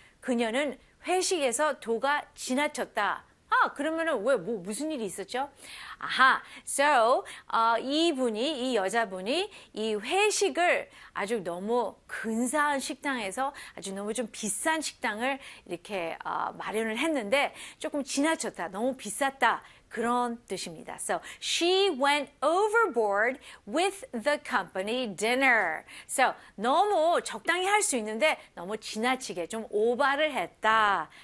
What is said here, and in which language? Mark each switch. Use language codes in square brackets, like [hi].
[ko] 그녀는 회식에서 도가 지나쳤다. 아, 그러면은 왜, 뭐, 무슨 일이 있었죠? 아하. So, 이 여자분이 이 회식을 아주 너무 근사한 식당에서 아주 너무 좀 비싼 식당을 이렇게 마련을 했는데 조금 지나쳤다. 너무 비쌌다. 그런 뜻입니다. [en] So, she went overboard with the company dinner. [ko] So, 너무 적당히 할수 있는데 너무 지나치게 좀 오바를 했다.